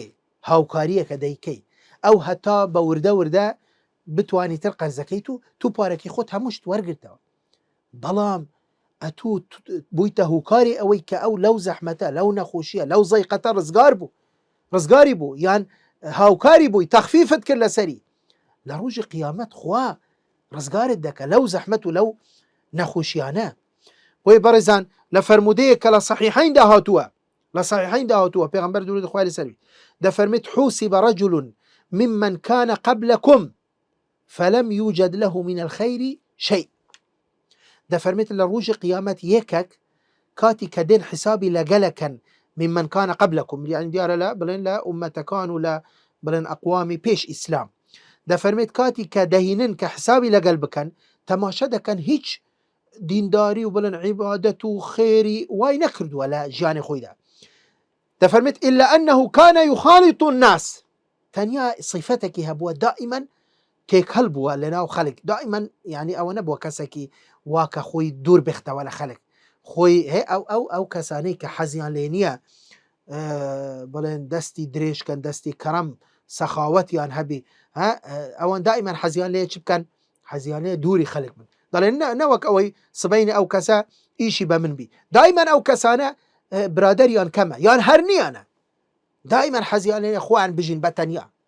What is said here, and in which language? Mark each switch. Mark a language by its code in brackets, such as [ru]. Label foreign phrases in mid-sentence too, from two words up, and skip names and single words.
[ckb] هاوکاریەکە دەیکەی ئەو هەتا بە وردە وردە بتوانی تر قەرزەکەی تو پارەکەی خۆت هەمووشت وەرگرتەوە بەڵام ئەتوو بوویتە هوکاری ئەوەی کە ئەو لەو زەحمەتە لەو نەخۆشیە لەو زەیقەتە ڕزگاری بوو یان هاوکاری بووی تەخفیفت کرد لەسەری لە ڕۆژی قیامەت خوا ڕزگارت دەکە لەو زەحمەت و لەو نەخۆشیانە بۆیە بەڕێزان لە فەرمودەیەک کە لە صەحیحەیندا هاتووە پێغەمبەر درود خوای لەسەر بێت دەفەرمێت [ar] حوسب رجل ممن كان قبلكم فلم يوجد له من الخير شيء [ckb] دەفەرمێت لە ڕۆژی قیامەت یەکێک کاتی کە دێن حسابی لەگەلەکەن [ar] ممن كان قبلكم [ckb] يعني دیارە لە بڵێن لە ئومەتەکان و لە بڵێن ئەقوامی پێش ئیسلام دەفەرمێت کاتی کە دەهینن کە حسابی لەگەل بکەن تەماشە دەکەن هیچ دینداری و بڵێن عیبادەت و خێری وای نەکردووە لە ژیانی خۆیدا دەفەرمێت [ar] إلا أنه كان يخالط الناس [ckb] تەنیا صیفەتێکی هەبووە دائما تێک هەڵبووە لەناو خەڵک دائما يعني ئەوە نەبووە کەسێکی واکە خۆی دوور بێختەوە لە خەڵک خۆی ئەو کەسانەی کە حەزیان لێ نییە بڵێن دەستی درێژکەن دەستی کەڕەم سەخاوەتیان هەبی ئەوان دائما حەزیان لێ چ بکەن حەزیان لێ دووری خەڵک بن دەڵێن نەوەک ئەوەی سبەینە ئەو کەسە ئیشی بە من بی دائما ئەو کەسانە برادەریان کەمە یان هەر نییانە دائما حەزیان لێ خۆیان بژین بە تەنیا